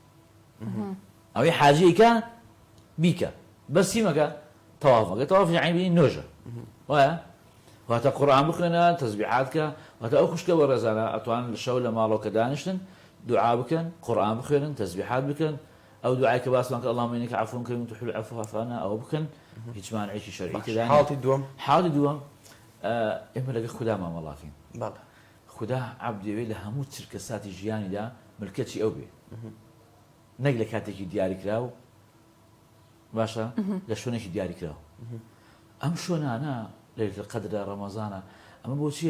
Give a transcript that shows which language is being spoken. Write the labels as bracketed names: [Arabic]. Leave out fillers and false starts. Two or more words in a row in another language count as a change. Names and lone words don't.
[Central Kurdish] ئەوەی حاجی ئەیکا بیکە بەس چی مەکە تەواف مەکە تەواف یعنی نوێژە وایە واتە قورآن بخوێنە تەسبیحات کە واتە ئەو خوشکە بە ڕێزانە ئەتوانن لە شەو لە ماڵەوە کە دانیشتن دوعا بکەن قورآن بخوێنن تەسبیحات بکەن ئەو دوعای کە باسمان کە [Arabic] اللهم إنك عفو كريم تحب العفو فاعف عنا [Central Kurdish] ئەوە بکەن هیچ مانعێکی شەرعی تێدا نییە. حاڵی دووەم ئێمە لەگە خودا مامەڵاتین خدا عەبدێوێ لە هەموو چرکە ساتی ژیانیدا ملکەتی ئەو بێ نەک لە کاتێکی دیاریکراو باشە لە شوێنێکی دیاریکراو ئەم شوێنانە لەیلەتول قەدرە ڕەمەزانە ئەمە بۆ چییە؟